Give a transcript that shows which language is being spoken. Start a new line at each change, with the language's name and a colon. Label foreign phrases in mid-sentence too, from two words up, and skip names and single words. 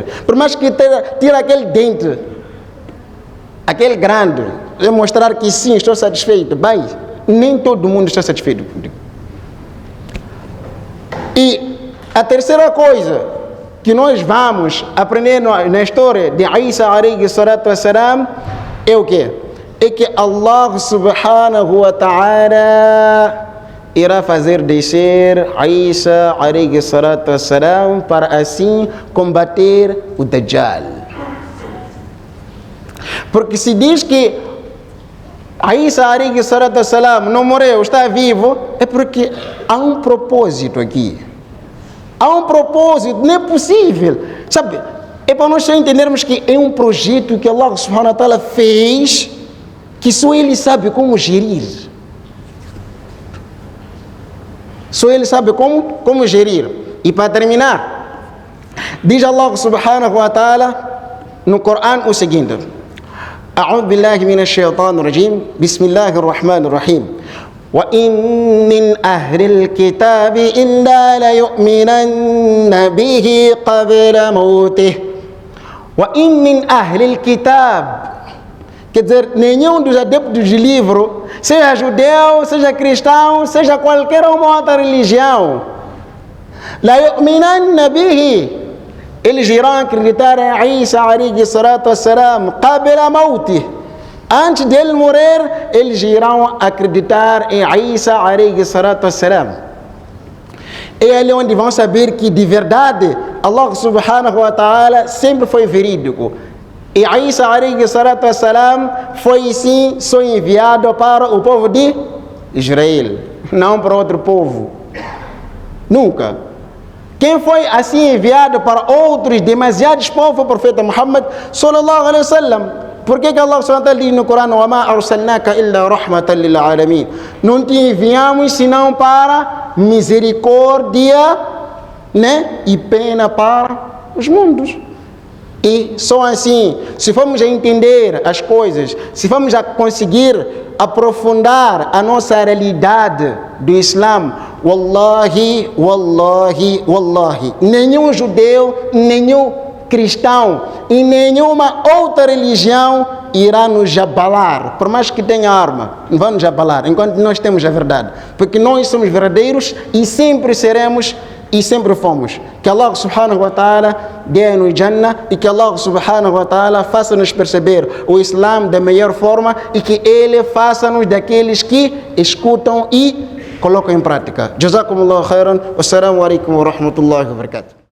Portuguese: Por mais que tire aquele dente, aquele grande, e mostrar que sim, estou satisfeito, bem, nem todo mundo está satisfeito contigo. E a terceira coisa que nós vamos aprender na história de Isa
Arabic: عليه الصلاة والسلام
Portuguese: é o quê? É que Allah
Arabic: سبحانه وتعالى
Portuguese: irá fazer descer Isa
Arabic: عليه الصلاة والسلام
Portuguese: para assim combater o Dajjal. Porque se diz que Isa
Arabic: عليه الصلاة والسلام
Portuguese: não morreu, está vivo, é porque há um propósito aqui. Há um propósito, não é possível. Sabe, é para nós só entendermos que é um projeto que Allah
Arabic: سبحانه وتعالى
Portuguese: fez, que só Ele sabe como gerir. Só Ele sabe como gerir. E para terminar, diz Allah
Arabic: سبحانه وتعالى
Portuguese: no Corão o seguinte:
Arabic: أعوذ بالله من الشيطان الرجيم بسم الله الرحمن الرحيم. وَإِن مِّنْ أَهْلِ الْكِتَابِ إِلَّا لَيُؤْمِنَنَّ بِهِ قَبْلَ مَوْتِهِ. وَإِن مِّنْ أَهْلِ الْكِتَابِ,
Portuguese: quer dizer, nenhum dos adeptos de livro, seja judeu, seja cristão, seja qualquer outra religião,
Arabic: لَا يُؤْمِنَنَّ بِهِ,
Portuguese: eles irão acreditar em Isa
Arabic: عليه الصلاة والسلام قبل موته,
Portuguese: antes dele morrer, eles irão acreditar em Isa
Arabic: عليه الصلاة والسلام.
Portuguese: É ali onde vão saber que de verdade Allah
Arabic: سبحانه وتعالى
Portuguese: sempre foi verídico. E Isa
Arabic: عليه الصلاة والسلام
Portuguese: foi sim só enviado para o povo de Israel, não para outro povo. Nunca. Quem foi assim enviado para outros demasiados povos foi o profeta Muhammad
Arabic: صلى الله عليه وسلم.
Portuguese: Por que Allah
Arabic: سبحانه وتعالى
Portuguese: diz no Corão:
Arabic: وَمَا أَرْسَلْنَاكَ إِلَّا رَحْمَةً لِلْعَالَمِينَ?
Portuguese: Não te enviamos senão para misericórdia, né? E pena para os mundos. E só assim, se formos a entender as coisas, se formos a conseguir aprofundar a nossa realidade do Islã,
Arabic: والله والله والله,
Portuguese: nenhum judeu, nenhum cristão e nenhuma outra religião irá nos abalar, por mais que tenha arma, não vai nos abalar, enquanto nós temos a verdade, porque nós somos verdadeiros e sempre seremos e sempre fomos. Que Allah
Arabic: سبحانه وتعالى
Portuguese: dê-nos Jannah e que Allah
Arabic: سبحانه وتعالى
Portuguese: faça-nos perceber o Islã da melhor forma e que Ele faça-nos daqueles que escutam e colocam em prática.
Arabic: جزاكم الله خيرا والسلام عليكم ورحمة الله وبركاته.